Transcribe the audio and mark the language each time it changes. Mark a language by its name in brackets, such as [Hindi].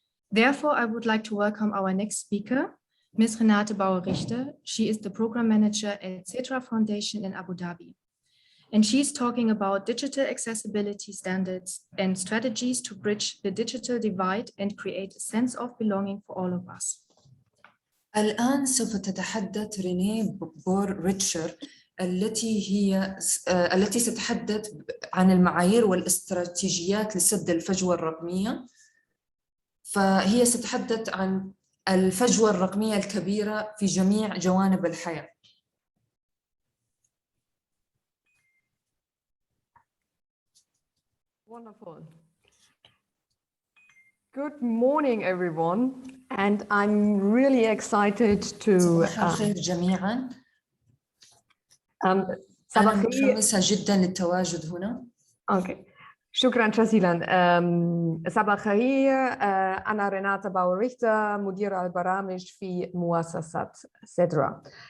[English] Therefore, I would like to welcome our next speaker, Ms. Renate Bauer-Richter. She is the program manager at Cetra Foundation in Abu Dhabi. And she's talking about digital accessibility standards and strategies to bridge the digital divide and create a sense of belonging for all of us. [Arabic] الآن سوف تتحدث رينيه بور-ريتشر التي ستتحدث عن المعايير والاستراتيجيات لسد الفجوة الرقمية. فهي ستتحدث عن الفجوة الرقمية الكبيرة في جميع جوانب الحياة. [English] Wonderful. Good morning, everyone. And I'm really excited to... [Arabic] صباح الخير جميعاً. أنا متحمسة جداً للتواجد هنا. Okay. شكراً جزيلاً. صباح الخير. أنا ريناتا باور-ريchter, مديرة البرامج في مؤسسة سيدرا.